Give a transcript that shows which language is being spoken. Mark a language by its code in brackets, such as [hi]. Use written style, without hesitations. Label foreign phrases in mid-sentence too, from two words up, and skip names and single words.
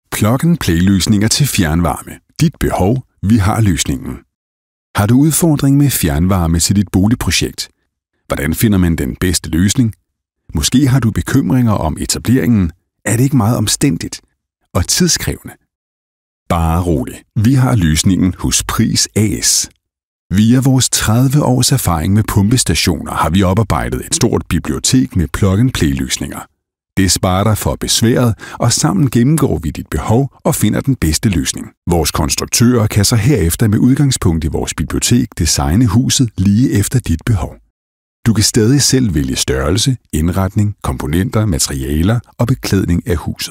[da] Plug-and-play-løsninger til fjernvarme. Dit behov, vi har løsningen. Har du udfordring med fjernvarme til dit boligprojekt? Hvordan finder man den bedste løsning? Måske har du bekymringer om etableringen. Er det ikke meget omstændigt og tidskrævende? Bare rolig. Vi har løsningen hos Pris AS. Via vores 30 års erfaring med pumpestationer har vi oparbejdet et stort bibliotek med plug-and-play-løsninger. Det sparer dig for besværet, og sammen gennemgår vi dit behov og finder den bedste løsning. Vores konstruktører kan så herefter med udgangspunkt i vores bibliotek designe huset lige efter dit behov. Du kan stadig selv vælge størrelse, indretning, komponenter, materialer og beklædning af huset.